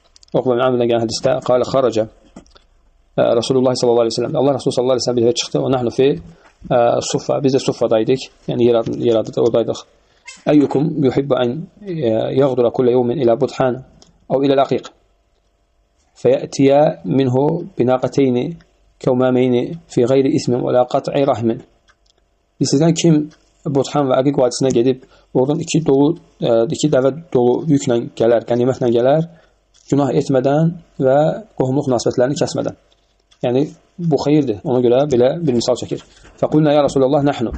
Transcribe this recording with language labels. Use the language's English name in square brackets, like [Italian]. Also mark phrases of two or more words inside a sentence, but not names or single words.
[Azerbaijani] Uqba bin Amr'dan gələn hədisdə [Arabic] قال خرج رسول الله صلى الله عليه وسلم. [Azerbaijani] Allah Resulü [Arabic] صلى الله عليه وسلم [Azerbaijani] bir çıxdı. [Arabic] ونحن في الصفة. [Azerbaijani] Biz də suffadaydık. Yəni yer adı da oradaydıq. [Arabic] أيكم يحب أن يغدو كل يوم إلى بطحان أو إلى العقيق. فيأتي منه بناقتين كوماوين في غير إثم ولا قطع رحم. [Azerbaijani] Sizdən kim Budhan və Aqiq vadisinə gedib, oradan iki dəvə dolu yüklə gələr, qənimətlə gələr, günah etmədən və qohumluq münasibətlərini kəsmədən. Yəni, bu xeyirdir. Ona görə belə bir misal çəkir. [Arabic] فقلنا يا رسول الله نحن.